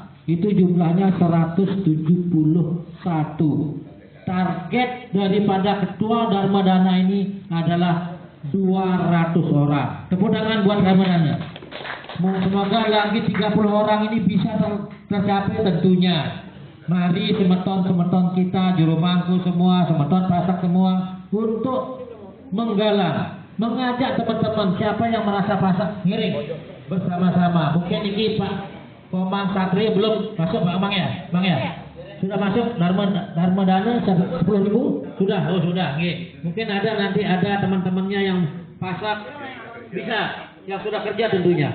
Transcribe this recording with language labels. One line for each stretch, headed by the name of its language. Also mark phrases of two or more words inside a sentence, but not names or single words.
Indonesian: Itu jumlahnya 171. Target daripada Ketua Dharma Dana ini adalah 200 orang. Tepuk tangan buat Dharma Dana. Semoga lagi 30 orang ini bisa tercapai tentunya. Mari semeton-semeton kita, jurumangku semua, semeton pasak semua, untuk menggalang, mengajak teman-teman siapa yang merasa pasak ngiring bersama-sama. Mungkin ini Pak Komang Satria belum masuk Pak Amang ya? Bang ya? Sudah masuk Dharma Dana 10.000? Sudah, oh sudah. Mungkin nanti ada teman-temannya yang pasak bisa, yang sudah kerja tentunya.